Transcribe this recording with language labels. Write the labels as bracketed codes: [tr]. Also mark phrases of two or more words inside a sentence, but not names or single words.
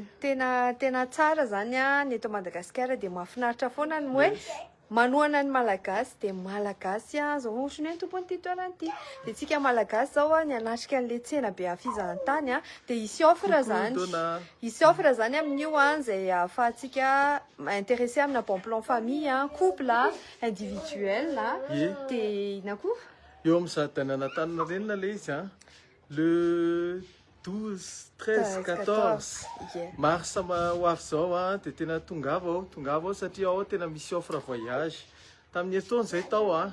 [mg] tena tsara zany ny eto Madagasikara dia mahafinaritra foana ny hoe manohana ny malagasy dia malagasy zao ohatriny hoe tompony toerana ity dia tsika malagasy zao ny anatrika an'le tsena be fizahantany dia isy offre zany amin'io zay ahafahantsika intéressé amina [fr] bon plan famille couple individuel [mg] dia ina koa Eo amin'ny zadana Antaninarenina le izy le 12, 13, 14 mars ho avy zao dia tena tongava ao satria ao tena misy [fr] offre voyage [mg] tamin'ny etoana zay tao